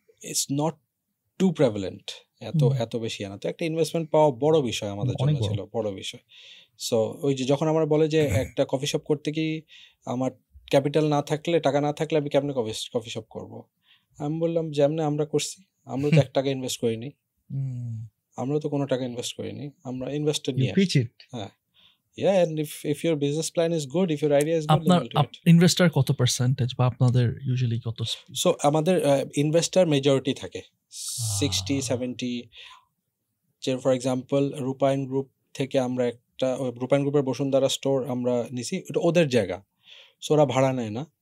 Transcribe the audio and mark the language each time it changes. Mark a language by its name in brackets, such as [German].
[English] it's not too prevalent, [Bangla] এত বেশি না। তো একটা ইনভেস্টমেন্ট পাওয়া বড় বিষয় আমাদের জন্য ছিল, বড় বিষয়। সো ওই যে যখন আমরা বলে যে একটা কফি শপ করতে কি আমার ক্যাপিটাল না থাকলে, টাকা না থাকলে আমি কেমনে কফি শপ করবো, আমি বললাম যেমনে আমরা করছি, আমরা তো 1 টাকা ইনভেস্ট করিনি, আমরা তো কোনো টাকা ইনভেস্ট করিনি, আমরা ইনভেস্টর নিয়ে আসছি। [English] হ্যাঁ, yeah, and if your business plan is good, if your idea is good, [Bangla] আপনার ইনভেস্টর কত পার্সেন্টেজ বা আপনাদের ইউজুয়ালি কত? সো আমাদের ইনভেস্টর মেজরিটি থাকে 60-70। যে ফর এক্সাম্পল রূপায়ণ গ্রুপ থেকে আমরা একটা, রূপায়ণ গ্রুপের বসুন্ধরা স্টোর আমরা নিছি, এটা ওদের জায়গা, সো ওরা ভাড়া নেয় না।